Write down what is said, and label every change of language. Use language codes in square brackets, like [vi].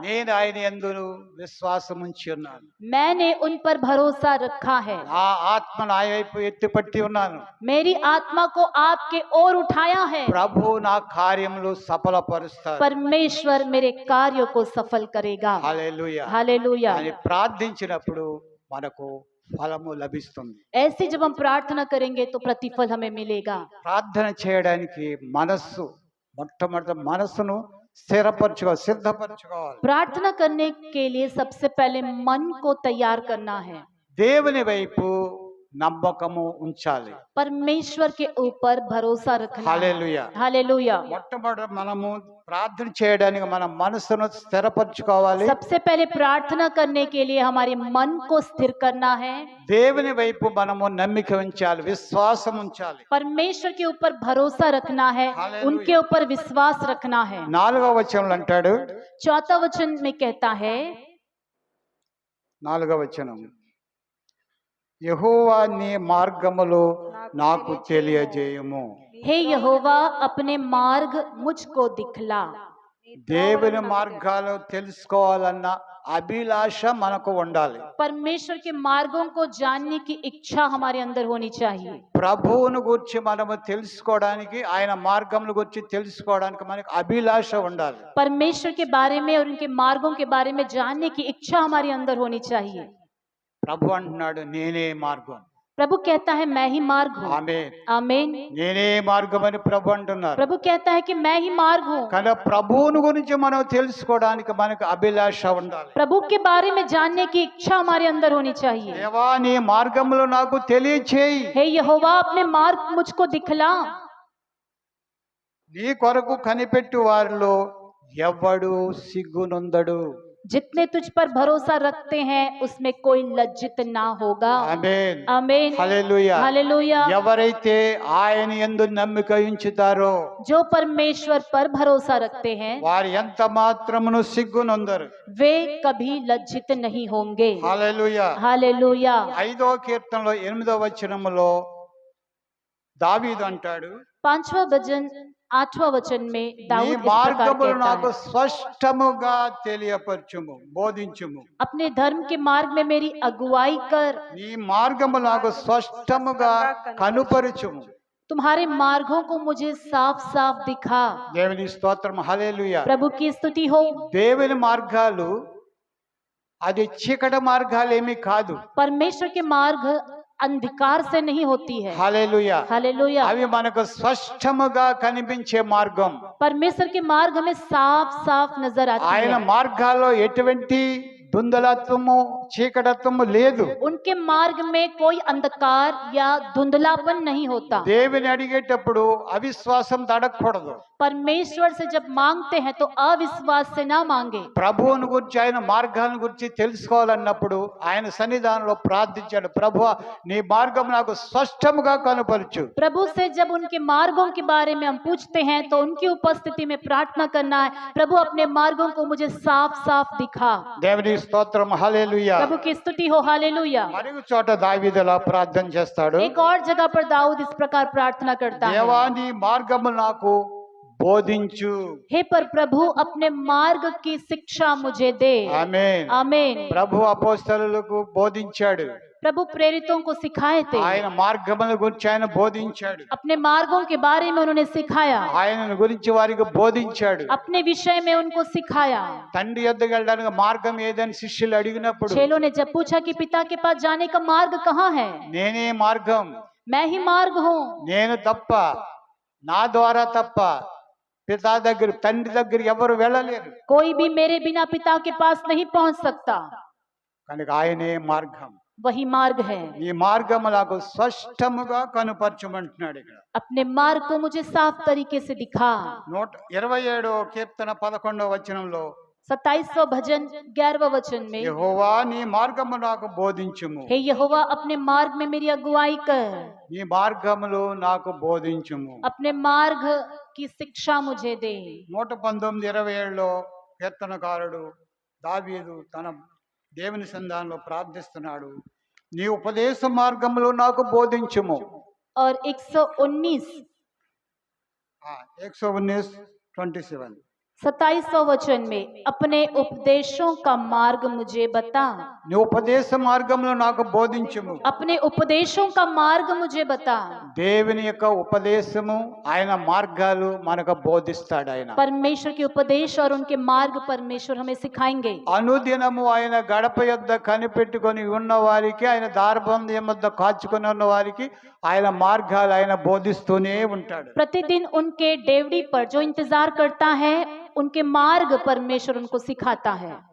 [te] నేను ఆయన యందు విశ్వాసం ఉంచి ఉన్నాను. [hi] मैंने उन पर भरोसा रखा है। [te] నా ఆత్మను ఆయన వైపు ఎత్తిపట్టి ఉన్నాను. [hi] मेरी आत्मा को आपके ओर उठाया है। [te] ప్రభు నా కార్యములు సఫలపరుస్తారు. [hi] परमेश्वर मेरे कार्यों को सफल करेगा। [te] హల్లెలూయా. [hi] हालेलुया। [te] అని ప్రార్థించినప్పుడు మనకు ఫలము లభిస్తుంది. [hi] ऐसे जब हम प्रार्थना करेंगे तो प्रतिफल हमें मिलेगा। [te] ప్రార్థన చేయడానికి మనస్సు, మొట్టమొదటి మనస్సును సిద్ధపరచుకోవాలి. [hi] प्रार्थना करने के लिए सबसे पहले मन को तैयार करना है। [te] దేవుని వైపు నమ్మకము ఉంచాలి. [hi] परमेश्वर के ऊपर भरोसा रखना है। [te] హల్లెలూయా. [hi] हालेलुया। [te] మొట్టమొదటి మనము ప్రార్థన చేయడానికి మన మనసును స్థిరపరచుకోవాలి. [hi] सबसे पहले प्रार्थना करने के लिए हमारे मन को स्थिर करना है। [te] దేవుని వైపు మనము నమ్మిక ఉంచాలి, విశ్వాసం ఉంచాలి. [hi] परमेश्वर के ऊपर भरोसा रखना है, हालेलुया। उनके ऊपर विश्वास रखना है। [te] 4వ వచనంలో అంటాడు, [hi] 4वां वचन में कहता है, [te] 4వ వచనం, యెహోవా నీ మార్గములు నాకు తెలియజేయము. [hi] हे यहोवा अपने मार्ग मुझको दिखला। [te] దేవుని మార్గాలు తెలుసుకోవాలన్న అభిలాష మనకు ఉండాలి. [hi] परमेश्वर के मार्गों को जानने की इच्छा हमारे अंदर होनी चाहिए। [te] ప్రభువును గురించి మనము తెలుసుకోవడానికి, ఆయన మార్గముల గురించి తెలుసుకోవడానికి మనకు అభిలాష ఉండాలి. [hi] परमेश्वर के बारे में और उनके मार्गों के बारे में जानने की इच्छा हमारे अंदर होनी चाहिए। [te] ప్రభు అంటున్నాడు, నేనే మార్గం. [hi] प्रभु कहता है मैं ही मार्ग हूँ। [te] ఆమేన్. [hi] आमीन। [te] నేనే మార్గం అని ప్రభు అంటున్నారు. [hi] प्रभु कहता है कि मैं ही मार्ग हूँ। [te] కానీ ప్రభువును గురించి మనం తెలుసుకోవడానికి మనకు అభిలాష ఉండాలి. [hi] प्रभु के बारे में जानने की इच्छा हमारे अंदर होनी चाहिए। [te] దేవా నీ మార్గములు నాకు తెలియచేయి. [hi] हे यहोवा अपने मार्ग मुझको दिखला। [te] నీ కొరకు కనిపెట్టు వారిలో ఎవ్వడు సిగ్గునొందడు. [hi] जितने तुझ पर भरोसा रखते हैं उसमें कोई लज्जित ना होगा। [te] ఆమేన్. [hi] आमीन। [te] హల్లెలూయా. [hi] हालेलुया। [te] ఎవరైతే ఆయన యందు నమ్మిక ఉంచుతారో [hi] जो परमेश्वर पर भरोसा रखते हैं [te] వారు ఎంత మాత్రమును సిగ్గునొందరు. [hi] वे कभी लज्जित नहीं होंगे। [te] హల్లెలూయా. [hi] हालेलुया। [te] 5వ కీర్తనలో 8వ వచనములో దావీదు అంటాడు, [hi] 5वां भजन 8वां वचन में [te] నీ [hi] दाऊद इस प्रकार [te] మార్గములు [hi] कहता [te] నాకు [hi] है, [te] స్పష్టముగా తెలియపరచుము, బోధించుము. [hi] अपने धर्म के मार्ग में मेरी अगुवाई कर। [te] నీ మార్గములు నాకు స్పష్టముగా కనుపరచుము. [hi] तुम्हारे मार्गों को मुझे साफ साफ दिखा। [te] దేవుని స్తోత్రం. హల్లెలూయా. [hi] प्रभु की स्तुति हो। [te] దేవుని మార్గాలు అది చీకటి మార్గాలు ఏమీ కాదు. [hi] परमेश्वर के मार्ग अंधकार से नहीं होती है। [te] హల్లెలూయా. [hi] हालेलुया। [te] అవి మనకు స్పష్టముగా కనిపించే మార్గం. [hi] परमेश्वर के मार्ग हमें साफ साफ नजर आती [te] ఆయన [hi] है। [te] మార్గాల్లో ఎటువంటి ధుందలత్వము, చీకటత్వము లేదు. [hi] उनके मार्ग में कोई अंधकार या धुंधलापन नहीं होता। [te] దేవుని అడిగేటప్పుడు అవిశ్వాసం అడగకూడదు. [hi] परमेश्वर से जब मांगते हैं तो अविश्वास से ना मांगे। [te] ప్రభువుని గురించి, ఆయన మార్గాలను గురించి తెలుసుకోవాలన్నప్పుడు ఆయన సన్నిధానంలో ప్రార్థించాడు, ప్రభువా నీ మార్గం నాకు స్పష్టముగా కనుపరచు. [hi] प्रभु से जब उनके मार्गों के बारे में हम पूछते हैं तो उनकी उपस्थिति में प्रार्थना करना है, प्रभु अपने मार्गों को मुझे साफ साफ दिखा। [te] దేవుని స్తోత్రం. హల్లెలూయా. [hi] प्रभु की स्तुति हो। हालेलुया। [te] మరొక చోట దావీదు ఇలా ప్రార్థన చేస్తాడు, [hi] एक और जगह पर दाऊद इस प्रकार प्रार्थना करता है, [te] దేవా నీ మార్గము నాకు బోధించు. [hi] हे पर प्रभु अपने मार्ग की शिक्षा मुझे दे। [te] ఆమేన్. [hi] आमीन। [te] ప్రభు అపోస్తలులకు బోధించాడు. [hi] प्रभु प्रेरितों को सिखाए थे, [te] ఆయన మార్గముల గురించి ఆయన బోధించాడు. [hi] अपने मार्गों के बारे में उन्होंने सिखाया, [te] ఆయన గురించి వారికి బోధించాడు. [hi] अपने विषय में उनको सिखाया। [te] తండ్రి యొద్దకు వెళ్ళడానికి మార్గం ఏదని శిష్యులు అడిగినప్పుడు [hi] चेलों ने जब पूछा कि पिता के पास जाने का मार्ग कहाँ है, [te] నేనే మార్గం, [hi] मैं ही मार्ग हूँ, [te] నేను తప్ప, నా ద్వారా తప్ప పితా దగ్గర తండ్రి దగ్గర ఎవరు వెళ్ళలేరు. [hi] कोई भी मेरे बिना पिता के पास नहीं पहुंच सकता। [te] కనుక ఆయనే మార్గం. [hi] वही मार्ग है। [te] ఈ మార్గము నాకు స్పష్టముగా కనుపరచమంటున్నాడు ఇక్కడ. [hi] अपने मार्ग को मुझे साफ तरीके से दिखा। [te] 127వ కీర్తన 11వ వచనంలో [hi] 27वां भजन 11वां वचन में, [te] యెహోవా నీ మార్గము నాకు బోధించుము, [hi] हे यहोवा अपने मार्ग में मेरी अगुवाई कर, [te] నీ మార్గములు నాకు బోధించుము. [hi] अपने मार्ग की शिक्षा मुझे दे। [te] 119:27లో కీర్తనకారుడు దావీదు తన దేవుని సన్నిధానంలో ప్రార్థిస్తున్నాడు, నీ ఉపదేశ మార్గములు నాకు బోధించుము. [hi] और 119 119:27 27वां वचन में, अपने उपदेशों का मार्ग मुझे बता, [te] నీ ఉపదేశ మార్గములు నాకు బోధించుము. [hi] अपने उपदेशों का मार्ग मुझे बता। [te] దేవుని యొక్క ఉపదేశము ఆయన మార్గాలు మనకు బోధిస్తాడు. ఆయన [hi] परमेश्वर के उपदेश और उनके मार्ग परमेश्वर हमें सिखाएंगे। [te] అనుదినము ఆయన గడప యొద్ద కనిపెట్టుకొని ఉన్న వారికి, ఆయన దారబంధం వద్ద కాచుకొని ఉన్న వారికి ఆయన మార్గాలు ఆయన బోధిస్తూనే ఉంటాడు. [hi] प्रतिदिन उनके डेवड़ी पर जो इंतजार करता है, उनके मार्ग परमेश्वर उनको सिखाता है।